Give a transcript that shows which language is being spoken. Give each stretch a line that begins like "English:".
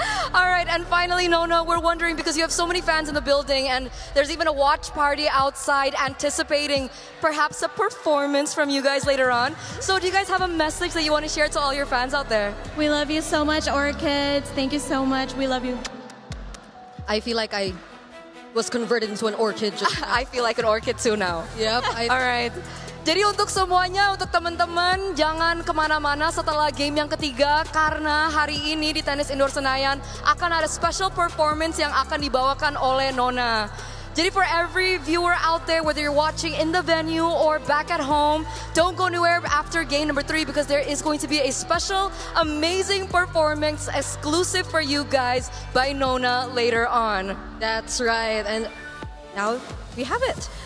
English: All right, and finally, Nona, we're wondering because you have so many fans in the building and there's even a watch party outside anticipating perhaps a performance from you guys later on. So do you guys have a message that you want to share to all your fans out there? We love you so much, Orchids. Thank you so much. We love you. I feel like I was converted into an orchid. I feel like an orchid too now. Yep. All right.
Indonesian: Jadi untuk semuanya, untuk teman-teman, jangan kemana-mana setelah game yang ketiga karena hari ini di Tenis Indoor Senayan akan ada special performance yang akan dibawakan oleh Nona.
English: Jadi for every viewer out there, whether you're watching in the venue or back at home, don't go anywhere after game number 3 because there is going to be a special, amazing performance exclusive for you guys by Nona later on. That's right. And now we have it.